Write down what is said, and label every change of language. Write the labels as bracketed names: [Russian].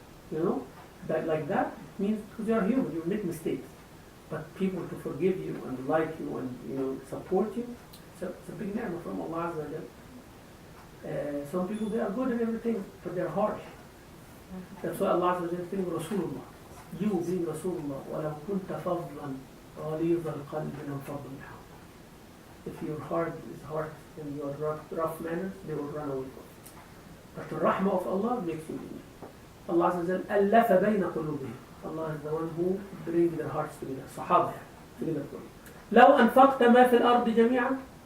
[English] You know, that like that means because you are human, you make mistakes. But people to forgive you and like you and support you, it's a big ni'mah from Allah Azza wa Jal. Some people, they are good in everything, but they are harsh. That's why Allah Azza wa Jal is saying Rasulullah. You being Rasulullah, [Arabic] وَلَوْ كُنْتَ فَضْلًا غَلِيظَ الْقَلْبِ لَانْفَضُّوا مِنْ حَوْلِكَ. [English] If your heart is hard and you are rough manners, they will run away from you. But the rahmah of Allah makes you leave. Allah Azza wa Jal [Arabic] أَلَّفَ بَيْنَ قُلُوبِهِمْ. [English] Allah is the one who brings their hearts together. Sahaba together. [Arabic] لَوْ أَنْفَقْتَ مَا فِي الْأَرْضِ جَمِيعًا